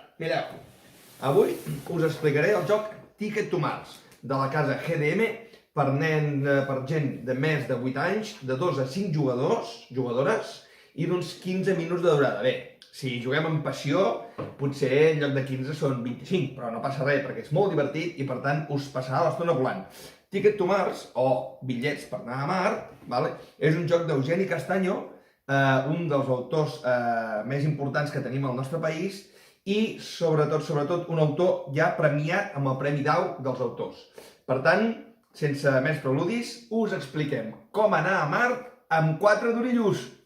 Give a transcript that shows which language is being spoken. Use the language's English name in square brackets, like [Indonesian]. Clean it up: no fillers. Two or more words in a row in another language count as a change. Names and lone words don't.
[Catalan] Mireu, avui us explicaré el joc Ticket to Mars de la casa GDM per gent de més de 8 anys, de 2 a 5 jugadores i d'uns 15 minuts de durada. Bé, si juguem amb passió, potser en lloc de 15 són 25, però no passa res perquè és molt divertit i per tant us passarà l'estona volant. Ticket to Mars, o bitllets per anar a Mart, és un joc d'Eugeni Castaño, un dels autors més importants que tenim al nostre país i sobretot un autor ja premiat amb el Premi Dau dels autors. Per tant, sense més preludis, us expliquem com anar a Mart amb 4 durillos.